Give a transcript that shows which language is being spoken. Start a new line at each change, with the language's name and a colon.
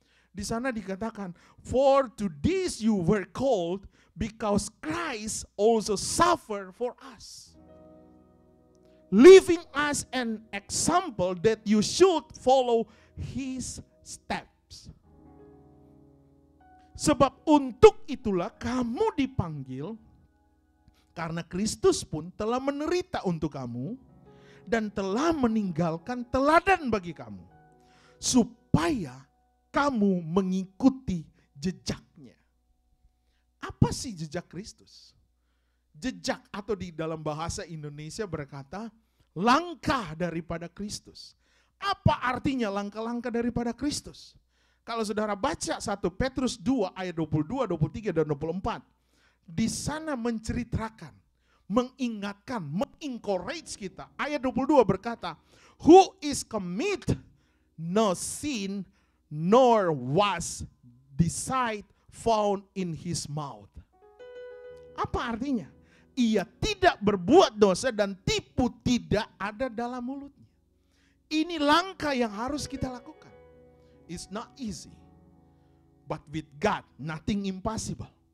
Indonesian: Di sana dikatakan,
English: for to this you were called because Christ also suffered for us. Leaving us an example that you should follow his steps.
Indonesian: Sebab untuk itulah kamu dipanggil, karena Kristus pun telah menderita untuk kamu dan telah meninggalkan teladan bagi kamu, supaya kamu mengikuti jejaknya. Apa sih jejak Kristus? Jejak atau di dalam bahasa Indonesia berkata langkah daripada Kristus. Apa artinya langkah-langkah daripada Kristus? Kalau saudara baca 1 Petrus 2 ayat 22, 23 dan 24. Di sana menceritakan, mengingatkan, mengencourage kita. Ayat 22 berkata,
English: who is commit no sin nor was decide found in his mouth.
Indonesian: Apa artinya? Ia tidak berbuat dosa dan tipu tidak ada dalam mulutnya. Ini langkah yang harus kita lakukan.
English: It's not easy. But with God, nothing impossible.